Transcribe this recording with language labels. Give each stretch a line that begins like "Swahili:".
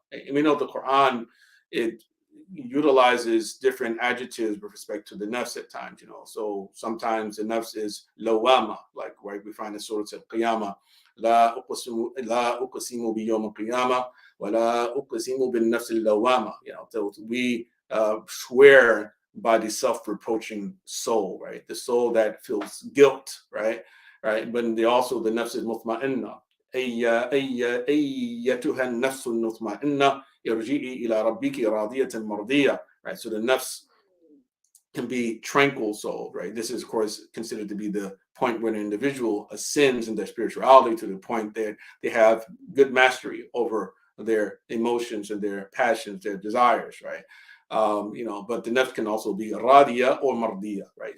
English: And we know the Quran, it utilizes different adjectives with respect to the nafs at times, So sometimes the nafs is lawama, like right, we find in Surah Al-Qiyamah,
Arabic: لا أقسم بيوم القيامة ولا أقسم بالنفس اللوامة.
English: So we swear by the self-reproaching soul, right? The soul that feels guilt, right? But also the nafs is mutma'inna.
Arabic: أيتها النفس المطمئنة ارجعي إلى ربك راضية مرضية.
English: Right? So the nafs can be tranquil soul, right? This is, of course, considered to be the point when an individual ascends in their spirituality to the point that they have good mastery over their emotions and their passions, their desires, right? But the nafs can also be radiya or mardiya, right?